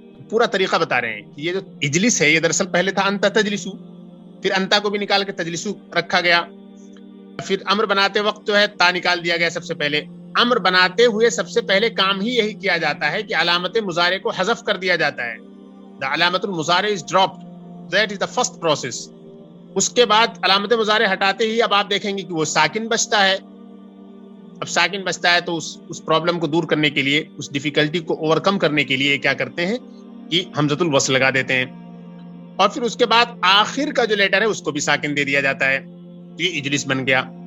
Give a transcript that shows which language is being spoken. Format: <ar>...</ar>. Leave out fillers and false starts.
<ur>پورا طریقہ بتا رہے ہیں کہ یہ جو اجلس ہے یہ دراصل پہلے تھا</ur> <ar>انت تجلسو،</ar> <ur>پھر انتا کو بھی نکال کے تجلسو رکھا گیا. پھر امر بناتے وقت جو ہے تا نکال دیا گیا. سب سے پہلے امر بناتے ہوئے سب سے پہلے کام ہی یہی کیا جاتا ہے کہ علامت مضارع کو حذف کر دیا جاتا ہے.</ur> <en>the علامت المضارع is dropped, that is the first process.</en> <ur>اس کے بعد علامت مضارع ہٹاتے ہی اب آپ دیکھیں گے کہ وہ ساکن بچتا ہے. اب ساکن بچتا ہے تو اس پرابلم کو دور کرنے کے لیے، اس ڈیفیکلٹی کو</ur> <en>overcome</en> <ur>کرنے کے لیے کیا کرتے ہیں کہ حمزۃ الوصل لگا دیتے ہیں. اور پھر اس کے بعد آخر کا جو لیٹر ہے اس کو بھی ساکن دے دیا جاتا ہے. یہ اجلس بن گیا.</ur>